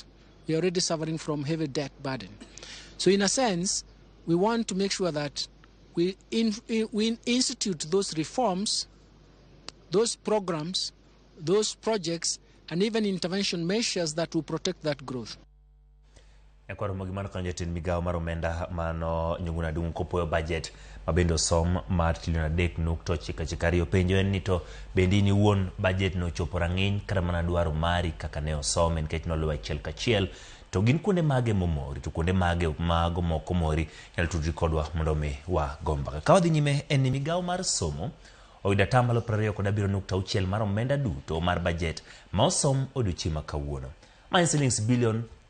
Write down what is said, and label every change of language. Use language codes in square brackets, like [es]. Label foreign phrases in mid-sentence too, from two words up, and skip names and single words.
[en] We are already suffering from heavy debt burden. So in a sense, we want to make sure that we institute those reforms, those programs, those projects, and even intervention measures that will protect that growth. [luo] Ekwaro mogimano kan jatin migao mar omenda mano nyunguna dung kopoyo budget mabendo som mar trilion 3.92 penjo en ni to bendi ni won budget no chopo rang'iny kata mana dwaro mari kaka ne osome nikech noluwo achiel kachiel to gin kuonde mage momori to kuonde mage mago moko mori nyalo tudri kodwa mondo mi wa gomba ka wadhi nyime en ni migao mar somo oyudo atamalo 27.6 mar omenda duto mar budget ma osom odiochieng' kawuono ma en shillings bilion